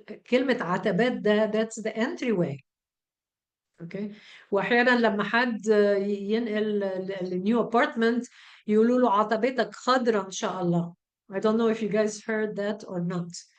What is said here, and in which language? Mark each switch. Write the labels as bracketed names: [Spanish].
[Arabic] كلمة عتبات ده [English] that's the entryway. Okay. [Arabic] واحيانا لما حد ينقل النيو ابارتمنت يقولوا له عتبتك خضراء ان شاء الله. [English] I don't know if you guys heard that or not.